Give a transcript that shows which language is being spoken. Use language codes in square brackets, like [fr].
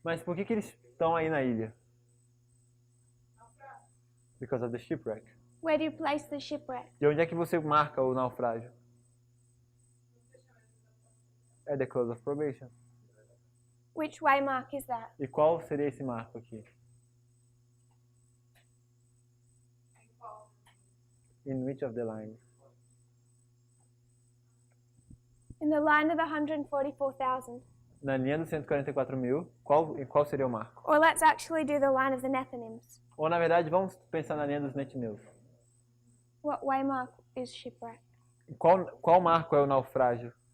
[pt] Mas por que eles estão aí na ilha? [en] Because of the shipwreck. Where do you place the shipwreck? [pt] E onde é que você marca o naufrágio? [en] É the close of probation. Which waymark is that? [pt] E qual seria esse marco aqui? [en] In which of the lines? In the line of the 144,000. [pt] Na linha dos 144.000, qual seria o marco? [en] Or let's actually do the line of the Nethinims. [pt] Ou na verdade, vamos pensar na linha dos Netineus. [en] What waymark is shipwreck? [pt] Qual marco é o naufrágio?